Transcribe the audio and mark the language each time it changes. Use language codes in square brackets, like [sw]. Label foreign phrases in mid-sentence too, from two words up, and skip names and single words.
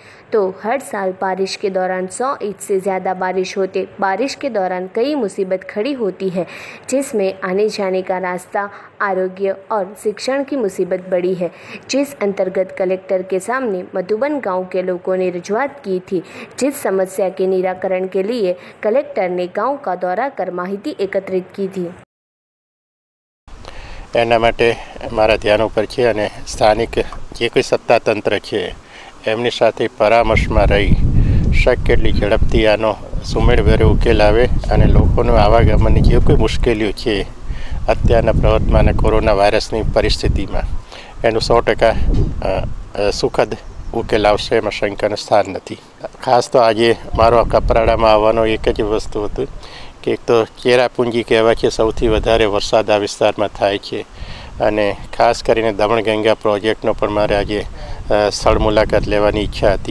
[hi] तो हर साल बारिश के दौरान 100 इंच से ज़्यादा बारिश होते बारिश के दौरान कई मुसीबत खड़ी होती है, जिसमें आने जाने का रास्ता, आरोग्य और शिक्षण की मुसीबत बड़ी है, जिस अंतर्गत कलेक्टर के सामने मधुबन गांव के लोगों ने रजूआत की थी। जिस समस्या के निराकरण के लिए कलेक्टर ने गांव का दौरा कर माहिती एकत्रित की थी। [gu] એના માટે મારા ધ્યાન પર છે અને સ્થાનિક જે કોઈ સત્તાતંત્ર છે એમની સાથે પરામર્શમાં રહી શક્ય એટલી ઝડપથી આનો સુમેળભર્યો ઉકેલ આવે અને લોકોનો આવાગમનની જે કોઈ મુશ્કેલીઓ છે અત્યારના પ્રવર્તમાન કોરોના વાયરસની પરિસ્થિતિમાં એનું 100% સુખદ ઉકેલ આવશે, એમાં શંકાનું સ્થાન નથી। ખાસ તો આજે મારો કપરાડામાં આવવાનો એક જ વસ્તુ હતું કે એક તો ચેરાપુંજી કહેવાય છે સૌથી વધારે વરસાદ આ વિસ્તારમાં થાય છે અને ખાસ કરીને દમણગંગા પ્રોજેક્ટનો પણ મારે આજે સ્થળ મુલાકાત લેવાની ઈચ્છા હતી।